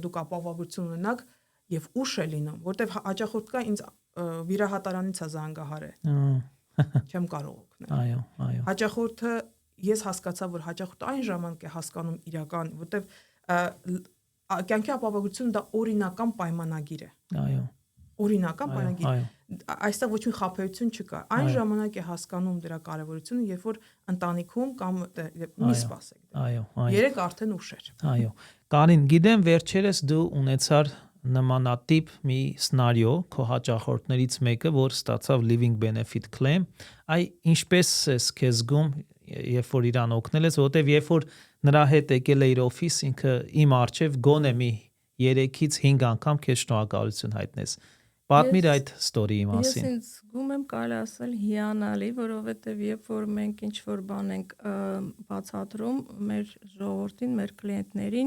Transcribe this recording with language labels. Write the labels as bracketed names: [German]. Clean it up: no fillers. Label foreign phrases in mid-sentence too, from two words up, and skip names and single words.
[Armenian] դուք ապահովություն ունենաք եւ ուշ է լինում որովհետեւ հաճախորդ կա ինձ վիրահատարանից է զանգահարը չեմ կարող օգնել հաճախորդը ես հասկացա որ հաճախորդը այն ժամանակ է հասկանում իրական որովհետեւ կյանքի ապահովությունը դա օրինական պայմանագիր է։ Այո։ Օրինական պայմանագիր։ Այստեղ ոչ մի խաբեություն չկա։ Այն ժամանակ է հասկանում դրա կարևորությունը, երբ որ ընտանիքում կամ մի սպասեք։ Այո։ Երեք արդեն ուշ էր։ Այո։ Կարին, գիտեմ վերջերս դու ունեցար նմանատիպ մի սցենարիո քո հաճախորդներից մեկը, որ ստացավ [English] living benefit claim, [Armenian] ինչպես ես քեզ զգում, երբ որ իրան օգնել ես, որովհետև երբ որ նրա հետ եկել է իր օֆիս, ինքը իմ արչև գոնե մի 3-ից 5 անգամ քեզ շնորհակալություն հայտնես։ Պատմիր այդ ստորիի մասին։ Ես ինձ զգում եմ կարելի ասել հիանալի, որովհետև երբ որ մենք ինչ որ բան ենք բացատրում մեր ժողովրդին, մեր կլիենտներին,